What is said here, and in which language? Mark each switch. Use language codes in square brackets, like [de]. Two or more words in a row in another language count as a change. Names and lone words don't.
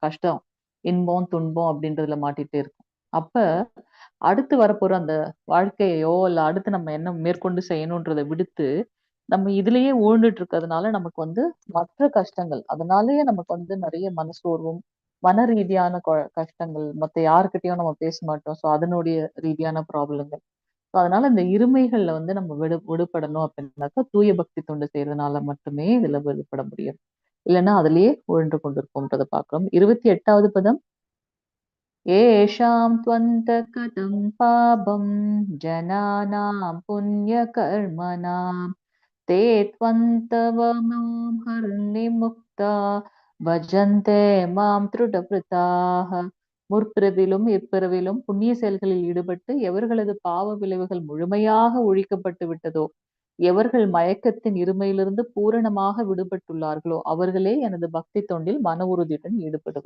[ta] கஷ்டம், இன்பம், துன்பம் அப்படின்றதுல மாட்டிட்டே இருக்கும். அப்ப அடுத்து வரப்போற அந்த வாழ்க்கையோ இல்ல அடுத்து நம்ம என்ன மேற்கொண்டு செய்யணுன்றதை விடுத்து நம்ம இதுலயே ஊழ்ந்துட்டு இருக்கிறதுனால நமக்கு வந்து மற்ற கஷ்டங்கள், அதனாலயே நமக்கு வந்து நிறைய மனசோர்வும், மன ரீதியான கஷ்டங்கள், மத்த யாருக்கிட்டயும் நம்ம பேச மாட்டோம். ஸோ அதனுடைய ரீதியான ப்ராப்ளங்கள். ஸோ அதனால இந்த இருமைகள்ல வந்து நம்ம விடுபடணும் அப்படின்னாக்கா தூய பக்தி தொண்டு செய்யறதுனால மட்டுமே இதுல விடுபட முடியும். இல்லைன்னா அதுலயே உழன்று கொண்டிருப்போம்ன்றதை பார்க்கிறோம். 28வது பதம். [sa] ஏஷாம் त्वन्तकतं पापं जनानां पुण्यकर्मणां ते त्वन्तवमां हर्निमुक्ता भजन्ते मां दृढव्रताः. [ta] முற்பிறவிலும் இப்பிறவிலும் புண்ணிய செயல்களில் ஈடுபட்டு எவர்களது பாவ விளைவுகள் முழுமையாக ஒழிக்கப்பட்டு விட்டதோ, எவர்கள் மயக்கத்தின் இருமையிலிருந்து பூரணமாக விடுபட்டுள்ளார்களோ அவர்களே எனது பக்தி தொண்டில் மன உறுதியுடன் ஈடுபடுவர்.